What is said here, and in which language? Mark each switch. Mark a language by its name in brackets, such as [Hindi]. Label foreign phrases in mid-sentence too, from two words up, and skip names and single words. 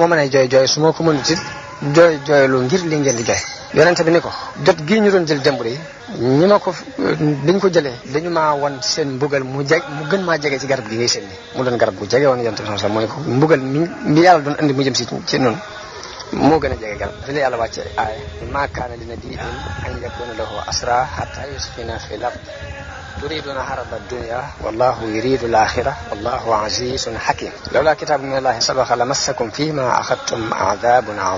[Wolof] ma mënee jooy su ma ko mënut it jooylu ngir li ngeen di jooy yonente bi ni ko jot gii ñu doon jël démb yi ñi ma ko biñ ko jëlee dañu maa won seen mbugal mu gën maa jege ci garab gi ngay seen ni mu doon garab gu jege woon yonente bi sax mooy ko mbugal mi yàlla doon andi mu jëm ci noonu moo gën a jege garab fi la yàlla wàcce aaya [Arabic] ما كان لنبي أن يكون له أسرى حتى يثخن في الأرض تريدون عرض الدنيا والله يريد الآخرة والله عزيز حكيم لولا كتاب من الله سبق لمسكم فيما أخذتم عذاب